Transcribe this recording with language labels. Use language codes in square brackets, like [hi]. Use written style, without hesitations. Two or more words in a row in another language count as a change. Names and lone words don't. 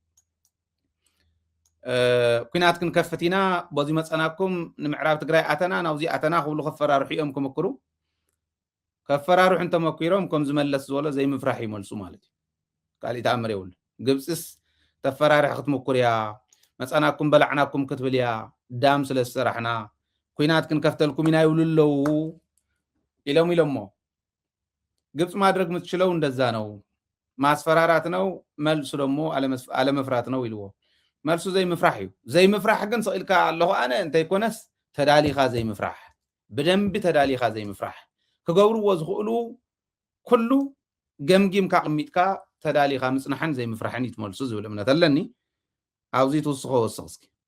[ti] ኩናት ክንከፍት ኢና በዚ መፀናኩም ንምዕራብ ትግራይ ኣተና ናብዚ ኣተና ክብሉ ከፈራርሑ እዮም ክምክሩ ከፈራርሑ እንተመኪሮም ከም ዝመለስ ዝበሎ ዘይምፍራሕ ይመልሱ ማለት እዩ ካልእ ተኣምር የብሉ ግብፅስ ተፈራርሕ ክትምኩር እያ መፀናኩም በላዕናኩም ክትብል እያ ዳም ስለ ዝሰራሕና ኩናት ክንከፍተልኩም ኢና ይብሉ ኣለዉ ኢሎሞ [am] ግብፅ ማድረግ ምትችለው እንደዛ ነው ማስፈራራት ነው መልሱ ደግሞ አለመፍራት ነው [ti] ይልዎ መልሱ ዘይምፍራሕ እዩ ዘይምፍራሕ ግን ሰኢልካ ኣለኹ ኣነ እንተይኮነስ ተዳሊኻ ዘይምፍራሕ ብደንቢ ተዳሊኻ ዘይምፍራሕ ክገብርዎ ዝኽእሉ ኩሉ ገምጊምካ ቅሚጥካ ተዳሊኻ ምፅናሕን ዘይምፍራሕን ይትመልሱ ዝብል እምነት ኣለኒ ኣብዚ ትውስኾ ወስኽ እስኪ